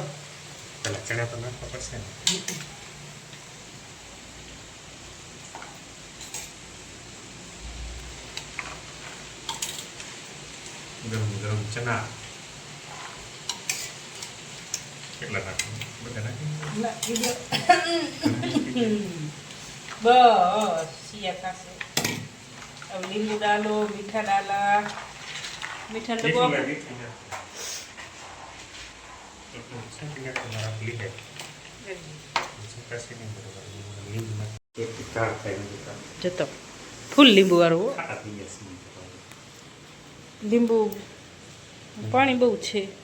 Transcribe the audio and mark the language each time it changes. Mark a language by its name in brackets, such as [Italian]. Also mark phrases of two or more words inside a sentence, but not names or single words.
[Gujarati] પેલા ચણા તો નાખવા પડશે ને. ગરમ ગરમ ચણા કેટલા નાખવું? બધા નાખી બસ સિયા ખાશે. [Hindi] अब नींबू डालो, मीठा डाला, [Gujarati] મીઠા ડબ્બો આપો. જતો ફૂલ લીંબુ વાળું હો. લીંબુ પાણી બહુ છે.